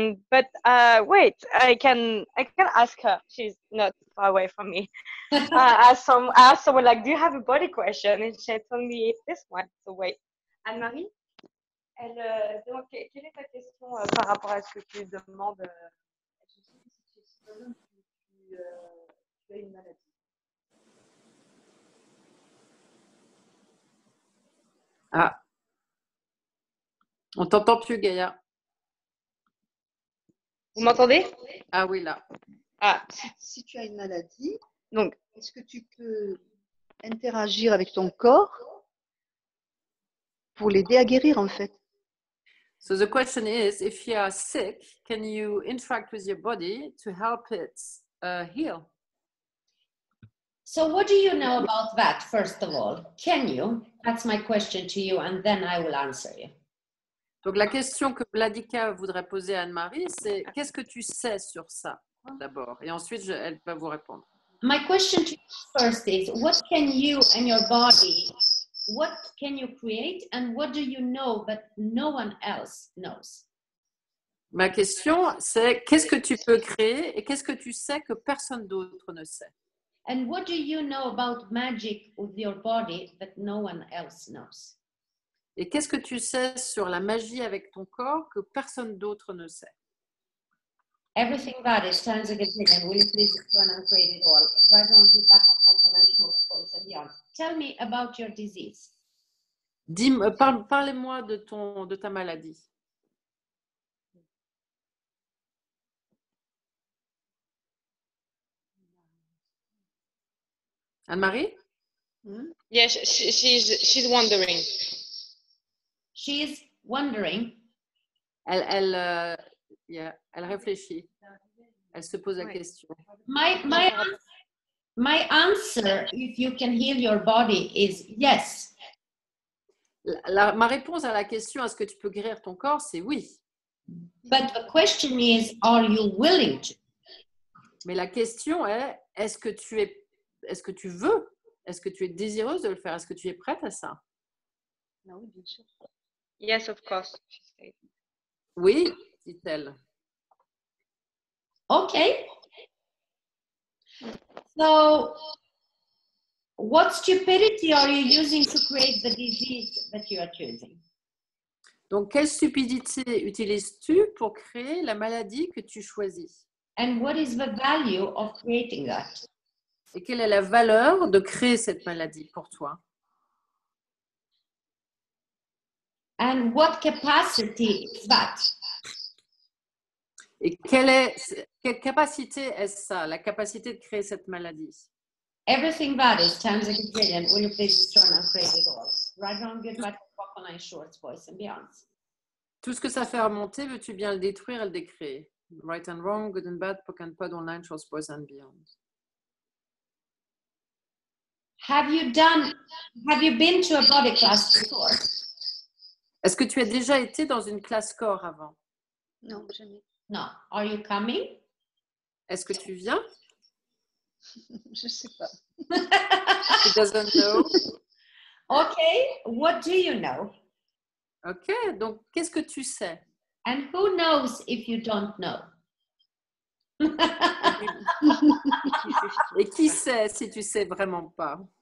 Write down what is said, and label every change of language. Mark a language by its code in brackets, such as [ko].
[en] But wait, I can ask her. She's not far away from me. I asked someone like, do you have a body question? And she told me this one. So wait, [fr] Anne-Marie, donc, quelle est ta question par rapport à ce que tu demandes? Je sais que si tu as une maladie. Ah, on t'entend plus, Gaïa. Vous m'entendez? Ah oui, là. Ah, Si tu as une maladie, donc, est-ce que tu peux interagir avec ton corps pour l'aider à guérir, en fait? [en] So the question is, if you are sick, can you interact with your body to help it heal? So, what do you know about that, first of all? Can you? That's my question to you, and then I will answer you. [fr] Donc, la question que Vladika voudrait poser à Anne-Marie, c'est qu'est-ce que tu sais sur ça, d'abord? Et ensuite, elle va vous répondre. [en] My question to you first is, what can you and your body, what can you create, and what do you know that no one else knows? [fr] Ma question, c'est qu'est-ce que tu peux créer et qu'est-ce que tu sais que personne d'autre ne sait? [en] And what do you know about magic with your body that no one else knows? [fr] Et qu'est-ce que tu sais sur la magie avec ton corps que personne d'autre ne sait? [en] Everything that is turns a gazillion. Will you please turn and create it all? Right on the back of and short voice and beyond. Tell me about your disease. [fr] Parlez-moi de ta maladie. Anne-Marie? [en] yeah, she's wondering. She is wondering. [fr] Elle réfléchit. Elle se pose la question. [en] My answer, if you can heal your body, is yes. [fr] Ma réponse à la question, est-ce que tu peux guérir ton corps, c'est oui. [en] But the question is, are you willing to? [fr] Mais la question est, est-ce que tu veux? Est-ce que tu es désireuse de le faire? Est-ce que tu es prête à ça? Oui, bien sûr. [en] Yes, of course. [fr] Oui, dit-elle. [en] Okay. So, what stupidity are you using to create the disease that you are choosing? [fr] Donc, quelle stupidité utilises-tu pour créer la maladie que tu choisis? [en] And what is the value of creating that? [fr] Et quelle est la valeur de créer cette maladie pour toi? [en] And what capacity is that? [fr] Et quelle capacité est-ce ça, la capacité de créer cette maladie? [en] Everything that is times a gazillion. Will you please turn and create it all? Right on, good, bad, on short voice and beyond. [fr] Tout ce que ça fait remonter, veux-tu bien le détruire et le décréer? [en] Right and wrong, good and bad, POC and POD, online, short voice and beyond. Have you been to a body class before? [fr] Est-ce que tu as déjà été dans une classe corps avant? Non, jamais. [en] No. Are you coming? [fr] Est-ce que tu viens? Je ne sais pas. [en] She doesn't know. Okay, what do you know? [fr] Ok, donc qu'est-ce que tu sais? [en] And who knows if you don't know? [fr] Et qui sait si tu sais vraiment pas?